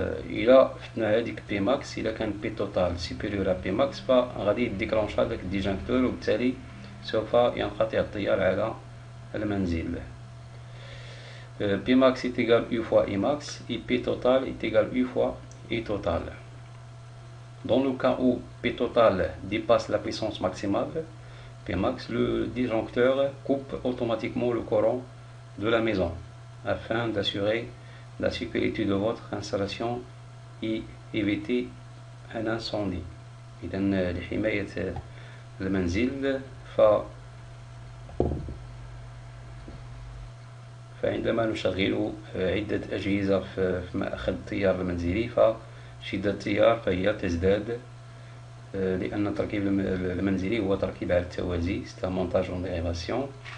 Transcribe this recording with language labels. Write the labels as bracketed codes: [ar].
[ar] إلا فتنا هذيك بيماكس إلا كان بي توتال سيبيريور بيماكس فغادي يديكلونش هذاك الديجانكتور وبالتالي سوف ينقطع التيار على المنزل. [fr] Pmax est égal U fois Emax et P total est égal U fois E total. Dans le cas où P total dépasse la puissance maximale, Pmax, le disjoncteur coupe automatiquement le courant de la maison afin d'assurer la sécurité de votre installation et éviter un incendie. [ar] إذا لحماية المنزل فعندما نشغل عدة أجهزة في مأخذ التيار المنزلي فشدة التيار فهي تزداد لأن التركيب المنزلي هو تركيب على التوازي [fr] c'est un montage en dérivation.